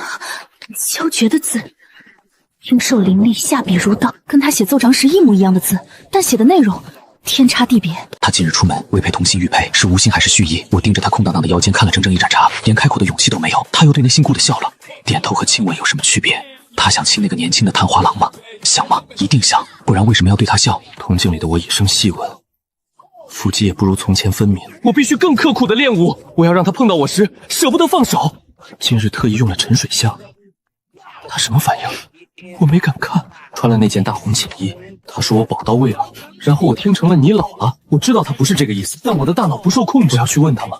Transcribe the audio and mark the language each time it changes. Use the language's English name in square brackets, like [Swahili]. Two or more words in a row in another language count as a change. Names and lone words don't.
[Chinese] 蕭絕的字，英瘦凌厲，下筆如刀，跟他寫奏章時一模一樣的字，但寫的內容天差地別。他今日出門未配同心玉佩，是無心還是蓄意？我盯着他空蕩蕩的腰間看了整整一盞茶，連開口的勇氣都沒有。他又對那姓顧的笑了，點頭和親吻有什麼區別？他想親那個年輕的探花郎嗎？想嗎？一定想，不然為什麼要對他笑？銅鏡裡的我以聲細吻，腹肌也不如從前分明。我必須更刻苦的練武，我要讓他碰到我時捨不得放手。今日特意用了沉水香，他什麼反應？我沒敢看。穿了那件大紅淺衣，他說我寶刀未老，然後我聽成了你老了。我知道他不是這個意思，但我的大腦不受控制。我要去問他嗎？